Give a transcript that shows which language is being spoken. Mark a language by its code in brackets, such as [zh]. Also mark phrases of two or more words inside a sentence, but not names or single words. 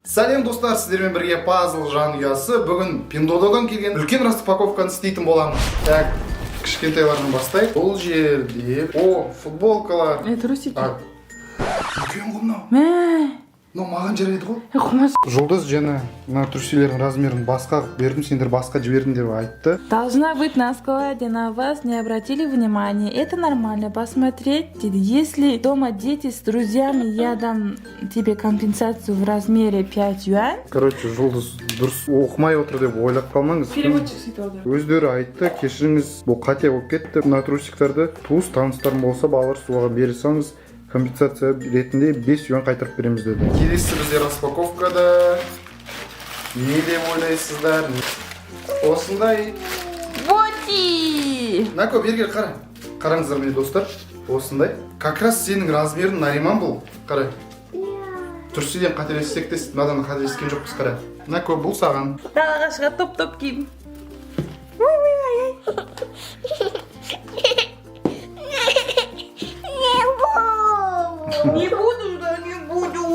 [kk] Сәлем достар, сіздермен бірге пазл жанұясы. Бүгін Пиндодан келген үлкен распаковканы істейтін боламыз. Так, кішкентайлардан бастайық. Бұл жерде футболкалар. Трусики. Үлкен ғой мынау. Маған жарайды ғой. Жұлдыз және мына трусилердің размерін басқа бердім, сендер басқа жібердім деп айтты. [ru] Должна быть на складе, на вас не обратили внимания. Это нормально посмотреть. Если дома дети с друзьями, я дам тебе компенсацию в размере 5 юань. [kk] Короче, Жұлдыз дұрыс оқымай отыр деп ойлап қалмаңыз. Переводчик сөйтіп алды. Өздері айтты, кешіріңіз, бұл қате болып кетті. Мына трусиктарды туыс таныстарым болса, балалар суға берсеңіз, компенсация ретінде 5 юан қайтарып береміз деді. Келесі бізде распаковкада не деп ойлайсыздар? Осындай Боти! Нако, бергер қара. Қараңыздар міне достар. Осындай. [ru] Как раз [kk] сенің размерің Нариман бұл. Қара. Түрседен қателессек те, мынадан қателескен жоқпыз, қара. Нако, бұл саған. Далаға шыға топ-топ киім. [ru] Не буду,